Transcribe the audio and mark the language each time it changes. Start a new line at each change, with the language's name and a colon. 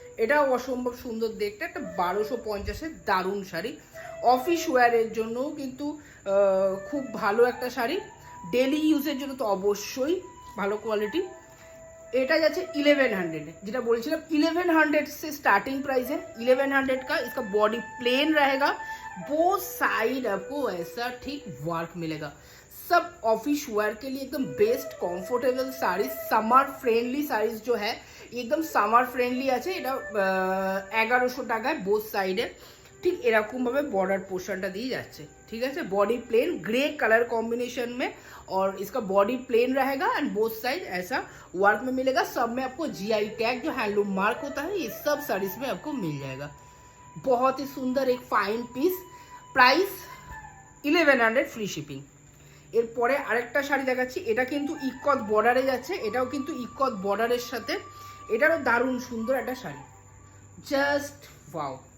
Bangla: এটাও অসম্ভব সুন্দর দেখতে, একটা 1250-এর দারুণ শাড়ি। অফিস ওয়্যারের জন্যও কিন্তু খুব ভালো একটা শাড়ি, ডেলি ইউজের জন্য তো অবশ্যই ভালো কোয়ালিটি। এটা যাচ্ছে 1100, যেটা বলছিলাম 1100
Hindi: से स्टार्टिंग प्राइस है। 1100 का इसका बॉडी प्लेन रहेगा, वो साइड आपको ऐसा ठीक वर्क मिलेगा। सब ऑफिस वेयर के लिए एकदम best comfortable saris, summer friendly saris जो है एकदम समर फ्रेंडली আছে।
Bangla: এটা 1100 টাকায় বোথ সাইডে ঠিক এরকম ভাবে বর্ডার পোর্শনটা দিয়ে যাচ্ছে, ঠিক আছে।
Hindi: Body plane grey colour combination में, और इसका बॉडी प्लेन रहेगा एंड बोथ साइड ऐसा वर्क में मिलेगा। सब में आपको जीआई टैग जो हैंडलूम मार्क होता है ये सब साड़ीज में आपको मिल जाएगा। बहुत ही सुंदर एक fine piece, price 1100 free shipping.
Bangla: এরপরে আরেকটা শাড়ি দেখাচ্ছি, এটা কিন্তু ইকত বর্ডারে যাচ্ছে, এটাও কিন্তু ইকত বর্ডারের সাথে, এটারও দারুণ সুন্দর একটা শাড়ি, জাস্ট ওয়াও।